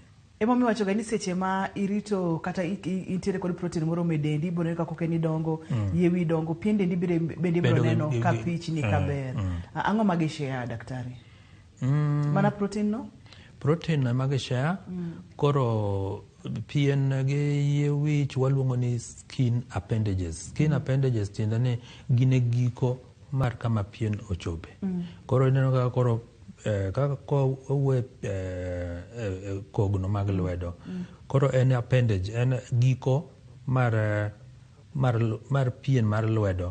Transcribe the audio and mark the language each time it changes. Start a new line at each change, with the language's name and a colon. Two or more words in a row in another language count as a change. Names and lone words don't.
Luo (Kenya and Tanzania): Emomiyo wachoga ni seche ma irito kata intiere kod protein moro medendi biro kaka kokeni dongo, yewi dongo, pien dendi bende biro neno ka pichni kaber. Ang'o magi share daktari? Mana protein no? Protein na magi share. Koro pien gi yie wich waluongo ni
English: skin appendages. Skin appendages
Luo (Kenya and Tanzania): tiende ni gine giko mar kama pien ochope. Koro ineno kaka koro kaka kowuok kogno mag lwedo. Koro en appendage, en giko mar pien mar lwedo.